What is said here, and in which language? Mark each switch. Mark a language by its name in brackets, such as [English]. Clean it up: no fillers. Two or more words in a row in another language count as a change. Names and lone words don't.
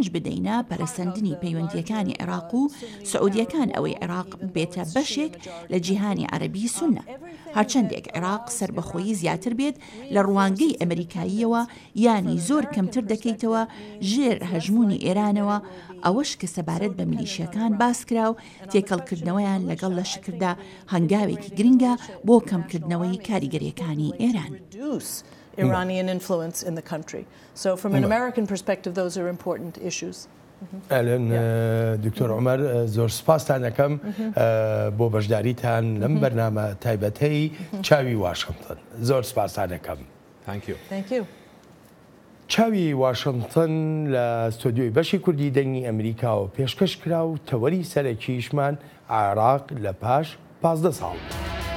[Central Kurdish] بدەینە پەرەسەندنی پەیوەندیەکانی عێراق و سعودیەکان ئەوەی عێراق بێتە بەشێک لە جیهانی عەرەبی سونە هەرچەندێک عێراق سربەخۆیی زیاتر بێت لە ڕوانگەی ئەمریکاییەوە یانی زۆر کەمتر دەکەیتەوە ژێر هەژمونی ئێرانەوە ئەوەش کە سەبارەت بە میلیشیەکان باسکرا و تێکەڵکردنەوەیان لەگەڵ لە شکردا هەنگاوێکی گرنگە بۆ کەمکردنەوەی کاریگەریەکانی ئێران. [English] Iranian influence in the country. So from an American perspective, those are important issues. [Central Kurdish] ئەلەن دکتۆر عومەر زۆر سپاسان دەکەم بۆ بەشداریتان لەم بەرنامە تایبەتەی چاوی واشنتن زۆر سپاسان دەکەم. [English] Thank you. [Central Kurdish] چاوی واشنتن لە ستۆدیۆی بەشی کوردی دەنگی ئەمریکاوە پێشکەش کرا و تەوەری سەرەکیشمان عێراق لە پاش 15 ساڵ.